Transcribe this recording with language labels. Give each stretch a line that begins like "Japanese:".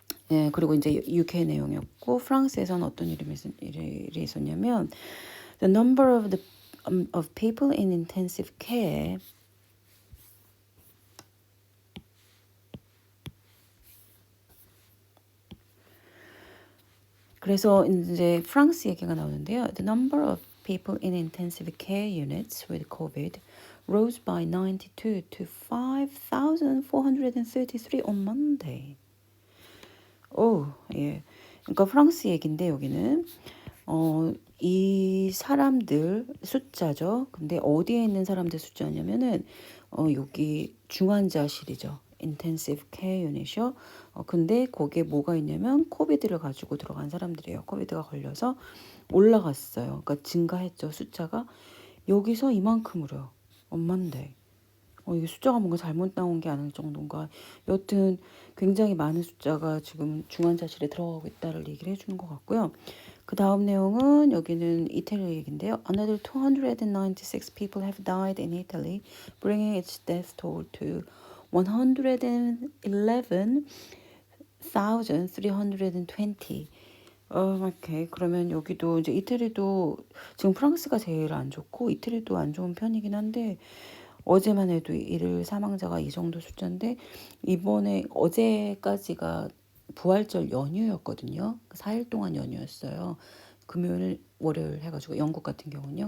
Korean: 예, 그리고 이제 UK 내용이었고 프랑스에서는 어떤 일이 있었냐면
English: the number of people in intensive care
Korean: 그래서 이제 프랑스 얘기가 나오는데요.
English: The number of people in intensive care units with COVID rose by 92 to 5,433 on Monday.
Korean: 오, 예. 그러니까 프랑스 얘긴데 여기는 이 사람들 숫자죠. 근데 어디에 있는 사람들 숫자냐면은 여기 중환자실이죠. 인텐시브 케어 유닛이요. 근데 거기에 뭐가 있냐면 코비드를 가지고 들어간 사람들이에요. 코비드가 걸려서 올라갔어요. 그러니까 증가했죠. 숫자가 여기서 이만큼으로요. 엄만데. 이게 숫자가 뭔가 잘못 나온 게 아닐 정도인가. 여튼 굉장히 많은 숫자가 지금 중환자실에 들어가고 있다를 얘기를 해주는 것 같고요. 그 다음 내용은 여기는 이태리 얘기인데요.
English: Another 296 people have died in Italy, bringing its death toll to 111,320.
Korean: 오케이. 그러면 여기도 이제 이태리도 지금 프랑스가 제일 안 좋고 이태리도 안 좋은 편이긴 한데 어제만 해도 일일 사망자가 이 정도 숫자인데 이번에 어제까지가 부활절 연휴였거든요. 4일 동안 연휴였어요. 금요일, 월요일 해가지고 영국 같은 경우는요.